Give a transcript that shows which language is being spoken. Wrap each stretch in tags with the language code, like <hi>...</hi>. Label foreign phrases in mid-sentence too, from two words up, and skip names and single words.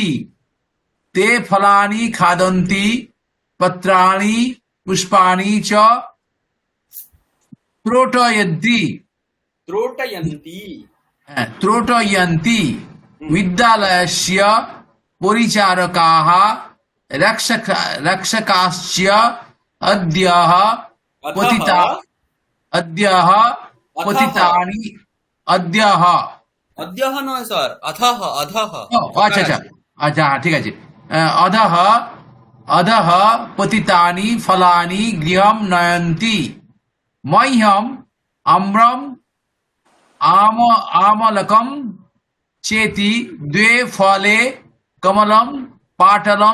<sa>ते फलानि खादन्ति, पत्राणि पुष्पाणि च त्रोटयन्ति। विद्यालयस्य परिचारकाः रक्षकाश्च अद्यः</sa> <bn>নয় স্যার, অধঃ অধঃ। আচ্ছা, ঠিক আছে।</bn> <sa>अधः पतितानि फलानि गृहं नयन्ति। मह्यम् आम्रम् आमलकम् चेति द्वे फले कमलम पाटलम</sa>